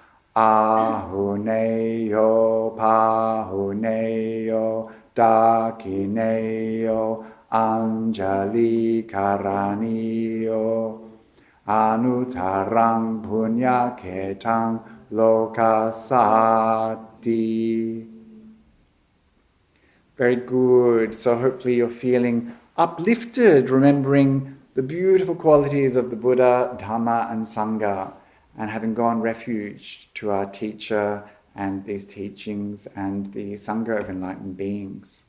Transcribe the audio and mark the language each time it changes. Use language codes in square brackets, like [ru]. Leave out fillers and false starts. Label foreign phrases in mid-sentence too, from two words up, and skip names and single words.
[pi] Ahuneyo pahuneyo Dakineyo Anjali Karaniyo Anuttarang Punyaketang Lokasati. [en] Very good. So hopefully you're feeling uplifted, remembering the beautiful qualities of the Buddha, Dhamma and Sangha, and having gone refuge to our teacher and these teachings and the Sangha of enlightened beings.